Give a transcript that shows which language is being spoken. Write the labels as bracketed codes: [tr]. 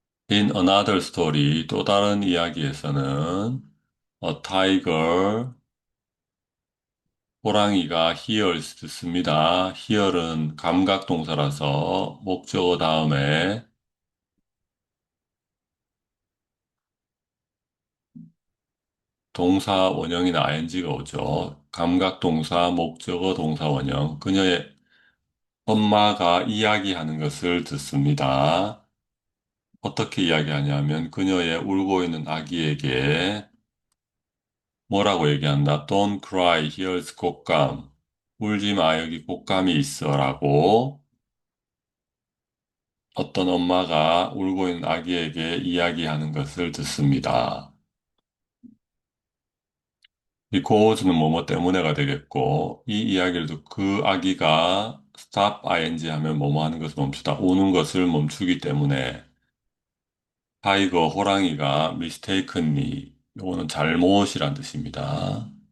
[en] In another story, [ko] 또 다른 이야기에서는 [en] a tiger, [ko] 호랑이가 [en] hears [ko] 듣습니다. hear은 감각 동사라서 목적어 다음에 동사 원형이나 ing가 오죠. 감각 동사, 목적어 동사 원형. 그녀의 엄마가 이야기하는 것을 듣습니다. 어떻게 이야기하냐면 그녀의 울고 있는 아기에게 뭐라고 얘기한다? [en] Don't cry, here's 곶감. [ko] 울지 마, 여기 곶감이 있어라고 어떤 엄마가 울고 있는 아기에게 이야기하는 것을 듣습니다. 이 caus는 뭐뭐 때문에가 되겠고, 이 이야기를 듣고 그 아기가 [en] stop ing [ko] 하면 뭐뭐 하는 것을 멈추다, 우는 것을 멈추기 때문에 타이거, 호랑이가 [en] mistakenly, [ko] 이거는 잘못이란 뜻입니다.